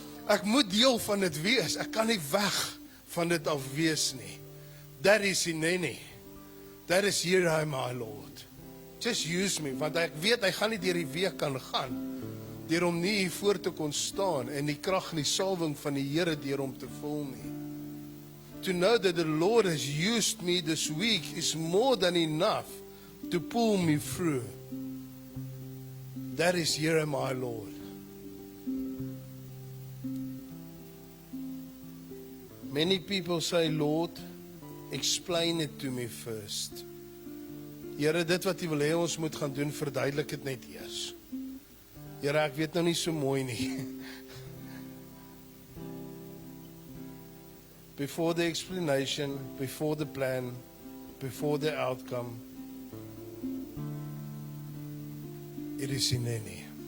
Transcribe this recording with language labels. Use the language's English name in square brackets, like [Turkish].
[Afrikaans] Ek moet deel van dit wees, ek kan nie weg van dit af wees nie. [English] That is Hineni. That is here I am, my Lord. Just use me, [Afrikaans] want ek weet, hy gaan nie deur die week kan gaan, deur om nie hier voor te kon staan, en die krag en die salwing van die Here deur om te voel nie. [English] To know that the Lord has used me this week is more than enough to pull me through. That is here am I, Lord. Many people say, Lord, explain it to me first. [Afrikaans] Here, dit wat U wil hê ons moet gaan doen, verduidelik dit net eers. Here, ek weet nou nie so mooi nie. [English] Before the explanation, before the plan, before the outcome, it is Hineni.